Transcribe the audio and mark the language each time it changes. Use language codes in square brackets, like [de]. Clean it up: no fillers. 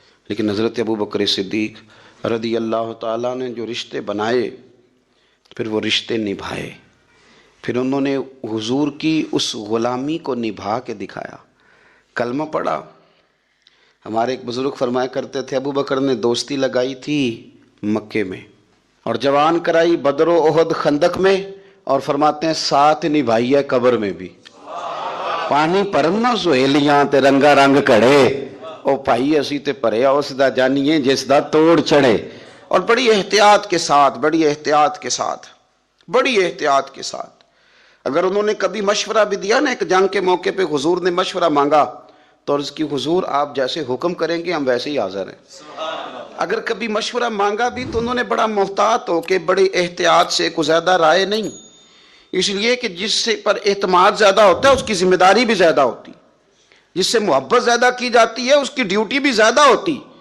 [ur] لیکن حضرت ابوبکر صدیق رضی اللہ تعالیٰ نے جو رشتے بنائے، پھر وہ رشتے نبھائے، پھر انہوں نے حضور کی اس غلامی کو نبھا کے دکھایا. کلمہ پڑھا. ہمارے ایک بزرگ فرمایا کرتے تھے ابوبکر نے دوستی لگائی تھی مکے میں اور جوان کرائی بدر و احد خندق میں، اور فرماتے ہیں ساتھ نبھائی ہے قبر میں بھی. [pa] پانی پرنا سہیلیاں تے رنگا رنگ کڑے، او بھائی اسی تے پریا اس دا جانیے جس دا توڑ چڑھے. [ur] اور بڑی احتیاط کے ساتھ، بڑی احتیاط کے ساتھ، بڑی احتیاط کے ساتھ. اگر انہوں نے کبھی مشورہ بھی دیا نا، ایک جنگ کے موقع پہ حضور نے مشورہ مانگا تو عرض کی حضور آپ جیسے حکم کریں گے ہم ویسے ہی حاضر ہیں. اگر کبھی مشورہ مانگا بھی تو انہوں نے بڑا محتاط ہو کے بڑی احتیاط سے، کو زیادہ رائے نہیں، اس لیے کہ جس سے پر اعتماد زیادہ ہوتا ہے اس کی ذمہ داری بھی زیادہ ہوتی، جس سے محبت زیادہ کی جاتی ہے اس کی ڈیوٹی بھی زیادہ ہوتی.